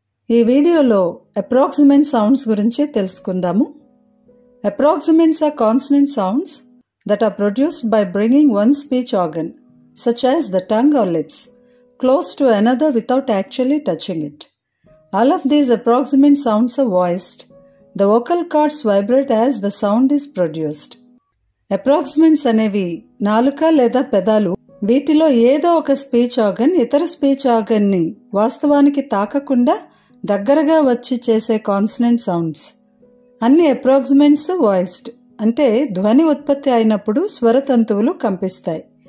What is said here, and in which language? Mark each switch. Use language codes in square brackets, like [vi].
[te] ఈ వీడియోలో approximate sounds గురించి తెలుసుకుందాము. [en] Approximates are consonant sounds that are produced by bringing one speech organ, such as the tongue or lips, close to another without actually touching it. All of these approximate sounds are voiced. The vocal cords vibrate as the sound is produced. [te] అప్రాక్సిమేట్స్ అనేవి నాలుక లేదా పెదాలు, వీటిలో ఏదో ఒక speech organ ఇతర speech organ ని వాస్తవానికి తాకకుండా దగ్గరగా వచ్చి చేసే కాన్సనెంట్ సౌండ్స్. అన్ని అప్రాక్సిమేట్స్ వాయిస్డ్, అంటే ధ్వని ఉత్పత్తి అయినప్పుడు స్వరతంతువులు కంపిస్తాయి.